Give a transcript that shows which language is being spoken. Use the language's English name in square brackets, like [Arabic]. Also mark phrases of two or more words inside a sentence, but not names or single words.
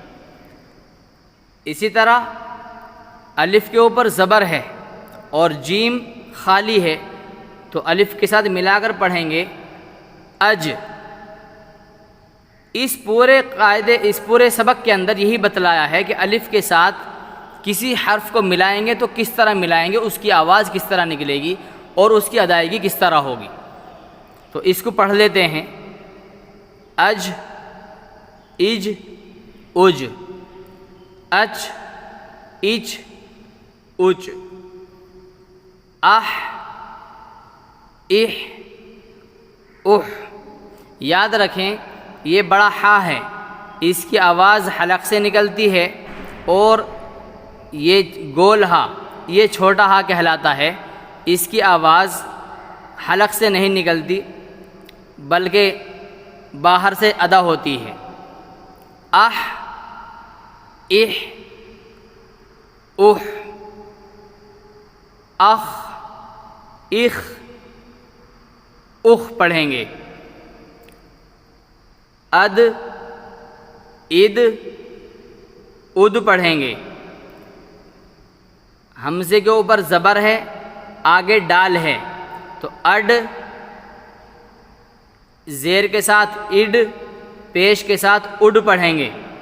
[Urdu] اسی طرح الف کے اوپر زبر ہے اور جیم خالی ہے تو الف کے ساتھ ملا کر پڑھیں گے، اج۔ اس پورے سبق کے اندر یہی بتلایا ہے کہ الف کے ساتھ کسی حرف کو ملائیں گے تو کس طرح ملائیں گے، اس کی آواز کس طرح نکلے گی اور اس کی ادائیگی کس طرح ہوگی۔ تو اس کو پڑھ لیتے ہیں۔ اج، اج، اج، اچ، اچ، اچ، اح، اح، اح۔ یاد رکھیں یہ بڑا ہا ہے، اس کی آواز حلق سے نکلتی ہے، اور یہ گول ہا، یہ چھوٹا ہا کہلاتا ہے، اس کی آواز حلق سے نہیں نکلتی بلکہ باہر سے ادا ہوتی ہے۔ اح، اح، اح، اخ، اخ، اخ پڑھیں گے۔ اد، اد، اد پڑھیں گے۔ حمزے کے اوپر زبر ہے، آگے ڈال ہے تو اڈ، زیر کے ساتھ اڈ، پیش کے ساتھ اڈ پڑھیں گے۔